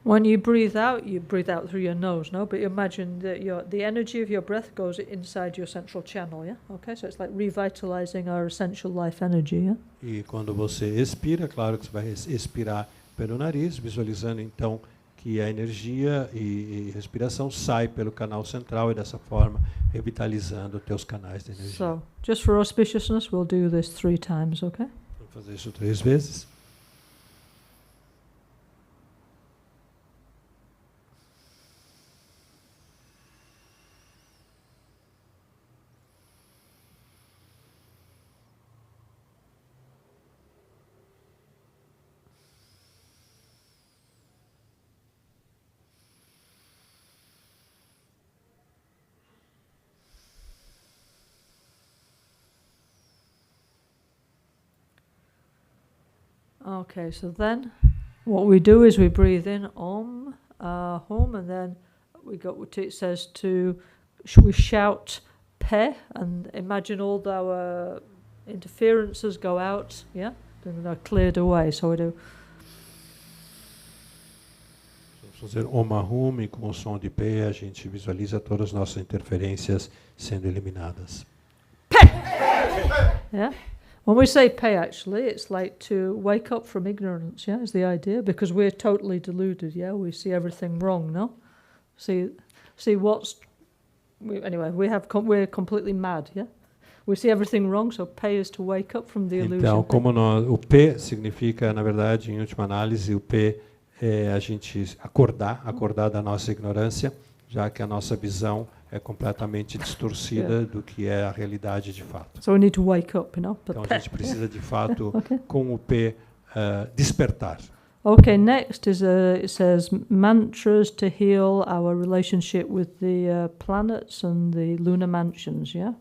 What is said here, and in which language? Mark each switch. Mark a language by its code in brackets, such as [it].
[en] When you breathe out through your nose, no? But imagine that the energy of your breath goes inside your central channel, yeah? Okay, so it's like revitalizing our essential life energy, yeah? [pt] E quando você expira, claro que você vai expirar pelo nariz, visualizando então que a energia e respiração sai pelo canal central e dessa forma revitalizando os teus canais de energia. [en] So, just for auspiciousness, we'll do this 3 times, okay? [pt] Vamos fazer isso 3 vezes. [en] Okay, so then what we do is we breathe in Om, Hum, and then it says we shout Pe, and imagine all our interferences go out, yeah? Then they're cleared away, so we do. [pt] Vamos fazer Om Ahum e com o som de Pe a gente visualiza todas as nossas interferências sendo eliminadas. [en] Pe! Yeah? When we say pay, actually, it's like to wake up from ignorance, yeah, is the idea, because we're totally deluded, yeah, we see everything wrong, no? See, see what's... Anyway, we're completely mad, yeah? We see everything wrong, so P is to wake up from the illusion. [pt] Então, como o P significa, na verdade, em última análise, o P é a gente acordar da nossa ignorância, já que a nossa visão é completamente distorcida do que é a realidade de fato. [en] So we need to wake up, you know. [pt] Então a gente precisa de fato, com o P, despertar. [en] Okay, next is it says mantras to heal our relationship with the planets and the lunar mansions, yeah?